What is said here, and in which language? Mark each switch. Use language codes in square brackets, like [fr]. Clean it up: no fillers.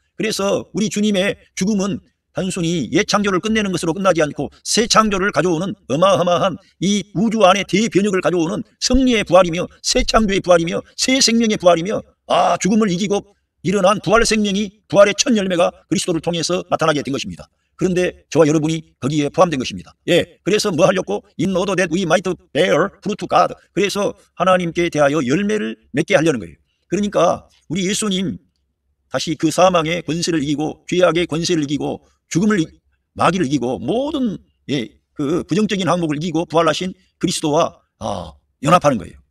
[ko] 그래서 우리 주님의 죽음은 단순히 옛 창조를 끝내는 것으로 끝나지 않고 새 창조를 가져오는 어마어마한 이 우주 안에 대변혁을 가져오는 승리의 부활이며 새 창조의 부활이며 새 생명의 부활이며 죽음을 이기고 일어난 부활의 생명이 부활의 첫 열매가 그리스도를 통해서 나타나게 된 것입니다. 그런데 저와 여러분이 거기에 포함된 것입니다. 그래서 뭐 하려고? [en] In order that we might bear fruit to God. [ko] 그래서 하나님께 대하여 열매를 맺게 하려는 거예요. 그러니까 우리 예수님 다시 그 사망의 권세를 이기고 죄악의 권세를 이기고 죽음을 마귀를 이기고 모든 그 부정적인 항목을 이기고 부활하신 그리스도와 연합하는 거예요.